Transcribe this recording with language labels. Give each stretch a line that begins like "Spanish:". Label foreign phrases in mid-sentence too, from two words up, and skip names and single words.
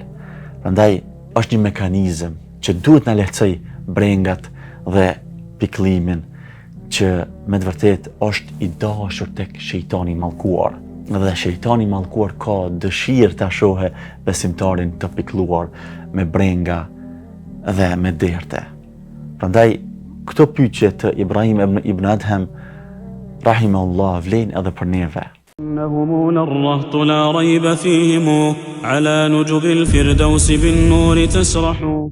Albanian: Prandaj është një mekanizëm që duhet na lehtësoj brengat dhe pikëllimin që me të vërtetë është i dashur tek shejtani i mallkuar. Dhe shejtani i mallkuar ka dëshirë ta shohë besimtarin të pikëlluar me brenga dhe me derte. Prandaj këto pyetje të Ibrahim ibn Adham rahimahullah vlen edhe për neve.
Arabic: إنهم الرهط لا ريب فيهم على نجب الفردوس بالنور تسرح